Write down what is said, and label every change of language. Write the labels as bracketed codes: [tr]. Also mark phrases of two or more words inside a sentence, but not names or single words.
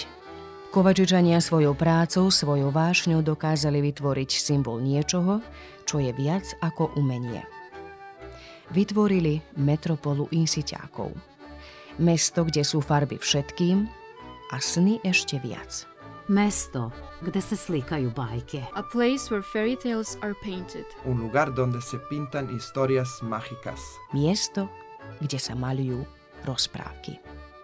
[sk] Kovačičania svojou prácou, svojou vášňou dokázali vytvoriť symbol niečoho, čo je viac ako umenie. Vytvorili metropolu Insitiákov. Mesto, kde sú farby všetkým a sny ešte viac. [sr] Mesto, kde se slikaju bajke. [en] A place where fairy tales are painted. [es] Un lugar donde se pintan historias mágicas. [sk] Miesto, kde sa maľujú rozprávky.